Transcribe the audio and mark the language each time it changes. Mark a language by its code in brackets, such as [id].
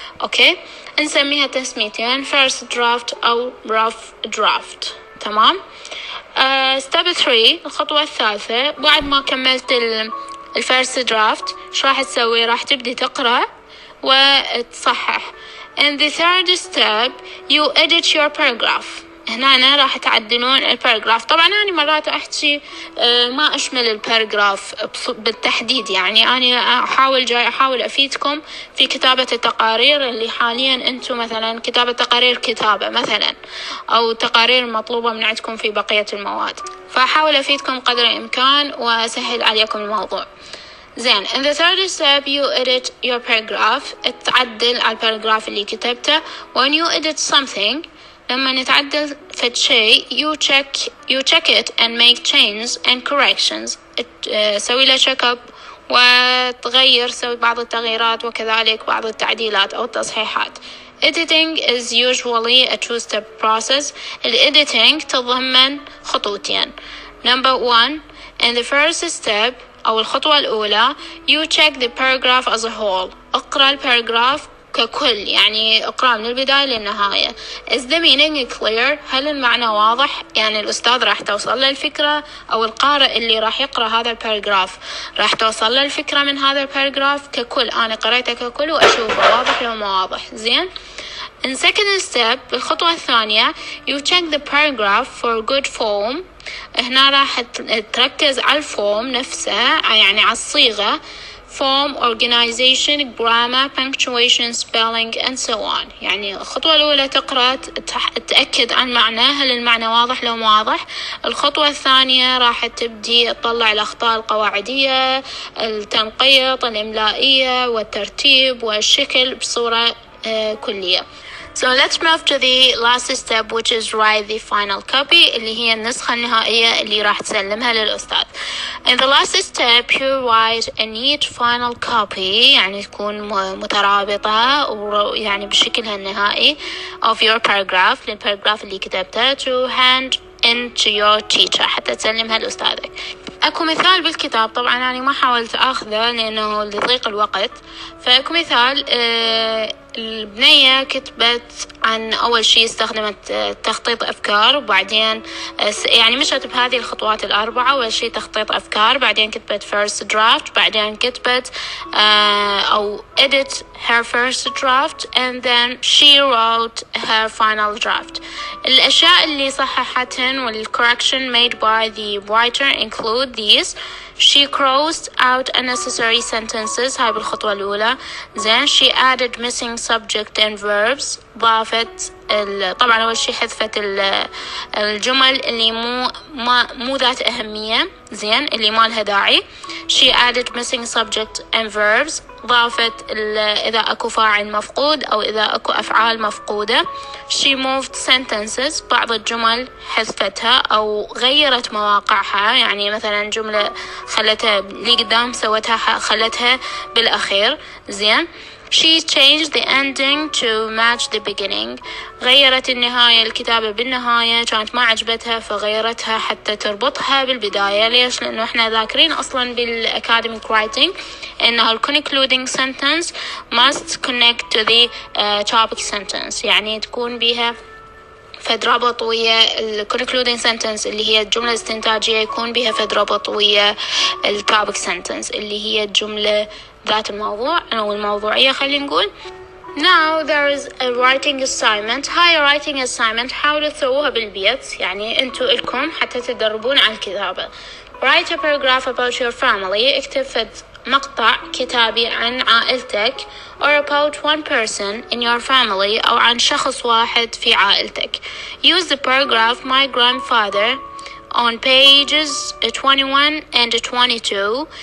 [ar] أوكي، نسميها تسميتين first draft أو rough draft. تمام. step 3 الخطوة الثالثة بعد ما كملت الفيرست درافت شو راح تسوي؟ راح تبدي تقرأ وتصحح. [en] In the third step you edit your paragraph. [ar] هنا راح تعدلون الباراجراف. طبعا أنا مرات أحكي ما أشمل الباراجراف بالتحديد، يعني أنا أحاول أفيدكم في كتابة التقارير اللي حاليا أنتم مثلا كتابة تقارير كتابة مثلا أو تقارير مطلوبة من عندكم في بقية المواد، فأحاول أفيدكم قدر الإمكان وأسهل عليكم الموضوع. [en] زين، in the third step you edit your paragraph. [ar] تعدل على الباراجراف اللي كتبته. [en] when you edit something [ar] لما نتعدل فد شيء [en] you check it and make changes and corrections. [ar] سوي له check up وتغير، سوي بعض التغييرات وكذلك بعض التعديلات أو التصحيحات. [en] Editing is usually a two-step process. [ar] editing تضمن خطوتين. [en] Number 1 in the first step [ar] أو الخطوة الأولى [en] you check the paragraph as a whole. [ar] اقرأ الباراجراف ككل، يعني اقرأ من البداية للنهاية. [en] is the meaning clear؟ [ar] هل المعنى واضح؟ يعني الأستاذ راح توصل له الفكرة أو القارئ اللي راح يقرأ هذا الباراجراف راح توصل له الفكرة من هذا الباراجراف ككل. أنا قرأته ككل وأشوفه واضح لو ما واضح. زين. [en] in second step [ar] الخطوة الثانية [en] you check the paragraph for good form. [ar] هنا راح تركز على الفورم نفسه، يعني على الصيغة [en] form, organization, grammar, punctuation, spelling and so on. [ar] يعني الخطوة الأولى تقرأ تتأكد عن معناه، هل المعنى واضح لو ما واضح. الخطوة الثانية راح تبدي تطلع الأخطاء القواعدية، التنقيط، الإملائية والترتيب والشكل بصورة كلية. [en] So let's move to the last step which is write the final copy [ar] اللي هي النسخة النهائية اللي راح تسلمها للأستاذ. [en] In the last step you write a neat final copy [ar] يعني تكون مترابطة ويعني بشكلها النهائي [en] of your paragraph [ar] للباراجراف اللي كتبته [en] to hand in to your teacher [ar] حتى تسلمها لأستاذك. أكو مثال بالكتاب، طبعا أنا ما حاولت أخذه لأنه لضيق الوقت. فأكو مثال البنية كتبت عن أول شيء استخدمت تخطيط أفكار، وبعدين يعني مشت بهذه الخطوات الأربعة. أول شيء تخطيط أفكار، بعدين كتبت [en] first draft، [ar] بعدين كتبت أو [en] edit her first draft and then she wrote her final draft. [ar] الأشياء اللي صححتهن وال [en] correction made by the writer include these. She crossed out unnecessary sentences. [ar] هاي بالخطوة الأولى. [en] Then she added missing subject and verbs. [ar] ضافت طبعا أول شيء حذفت الجمل اللي مو ذات أهمية، زين، اللي ما لها داعي. [en] She added missing subject and verbs. [ar] ضافت إذا أكو فاعل مفقود أو إذا أكو أفعال مفقودة. [en] She moved sentences. [ar] بعض الجمل حذفتها أو غيرت مواقعها، يعني مثلا جملة خلتها اللي قدام خلتها بالأخير. زين. [en] She changed the ending to match the beginning. [ar] غيرت النهاية، الكتابة بالنهاية كانت ما عجبتها فغيرتها حتى تربطها بالبداية. ليش؟ لأنه احنا ذاكرين أصلا بالacademic writing إنه ال [en] concluding sentence must connect to the topic sentence، [ar] يعني تكون بها فد ربط ويا ال concluding sentence اللي هي الجملة الاستنتاجية، يكون بها فد ربط ويا ال topic sentence اللي هي الجملة ذات الموضوع أو الموضوعية خلينا نقول. [en] Now there is a writing assignment. [ar] هاي writing assignment حاولوا تسووها بالبيت، يعني انتوا إلكم حتى تدربون على الكتابة. [en] Write a paragraph about your family. [ar] اكتب فد مقطع كتابي عن عائلتك [en] or about one person in your family [ar] أو عن شخص واحد في عائلتك. [en] Use the paragraph my grandfather on pages 21 and 22.